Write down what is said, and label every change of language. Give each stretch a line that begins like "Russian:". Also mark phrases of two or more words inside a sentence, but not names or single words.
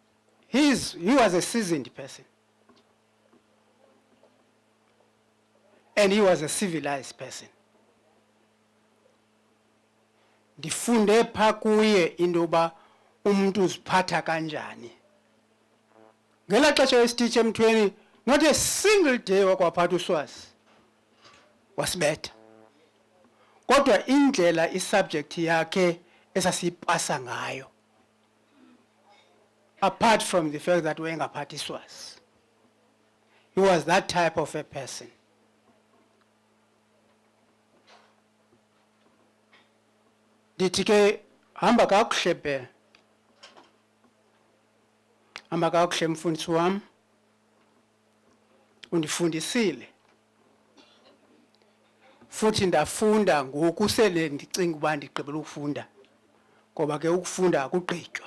English: He was a seasoned person. and he was a civilized person.
Xhosa: Ndifunde pha kuye into yoba umuntu uziphatha kanjani. Ngela xesha esititshe emthweni,
English: not a single day
Xhosa: wakwaphatha uswazi wasibetha. Kodwa indlela isubject yakhe esasiyipasa ngayo,
English: apart from the fact that
Xhosa: wayengaphathi iswazi,
English: he was that type of a person.
Xhosa: Ndithi ke hamba kakuhle Bhele, hamba kakuhle mfundisi wami, undifundisile futhi ndafunda ngoku sele ndicinga uba ndigqibela ukufunda, ngoba ke ukufunda akugqitywa.